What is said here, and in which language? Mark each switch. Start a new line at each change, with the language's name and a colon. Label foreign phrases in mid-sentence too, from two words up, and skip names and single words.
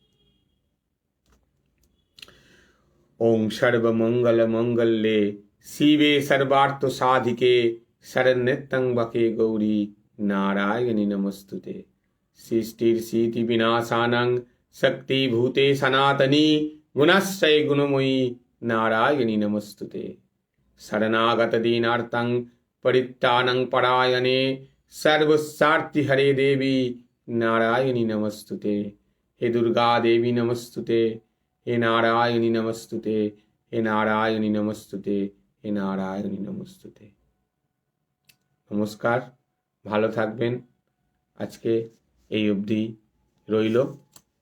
Sanskrit: ওং সর্বমঙ্গল মঙ্গলে শিবে সর্বার্থ সাধিকে শরণ্যত্র্যম্বকে গৌরী নারায়ণী নমস্তুতে। সৃষ্টির স্মৃতি বিনাশানং শক্তিভূতে সনাতনী গুণাশ্রয় গুণময়ী নারায়ণী নমস্তুতে। শরণাগত দীনার্থং পরিত্রাণং পরায়ণে सर्वसार्थी हरे देवी नारायणी नमस्तुते। हे दुर्गा देवी नमस्तुते। हे नारायणी नमस्तुते। हे नारायणी नमस्तुते। हे नारायणी नमस्तुते।
Bangla: নমস্কার, ভালো থাকবেন। আজকে এই অবধি রইল।